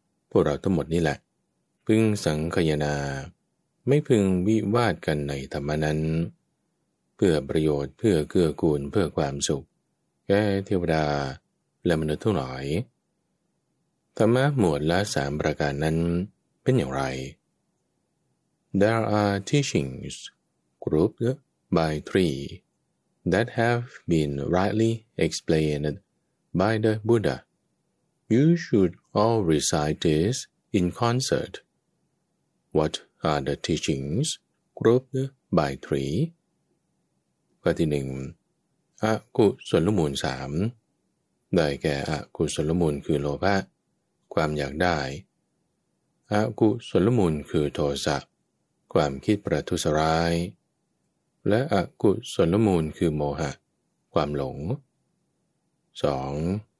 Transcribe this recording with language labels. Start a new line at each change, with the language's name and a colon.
Thai: พวกเราทั้งหมดนี่แหละพึงสังคายนาไม่พึงวิวาทกันในธรรมนั้นเพื่อประโยชน์เพื่อเกื้อกูลเพื่อความสุขแก่เทวดาและมนุษย์ทั้งหลายธรรมะหมวดละ3ประการนั้นเป็นอย่างไร
English: There are teachings grouped by three that have been rightly explained by the Buddha. You should all recite this in concert. What are the teachings grouped by three?
Thai: ข้อที่หนึ่งอกุศลมูลสามได้แก่อกุศลมูลคือโลภะความอยากได้อกุศลมูลคือโทสะความคิดประทุษร้ายและอกุศลมูลคือโมหะความหลง 2.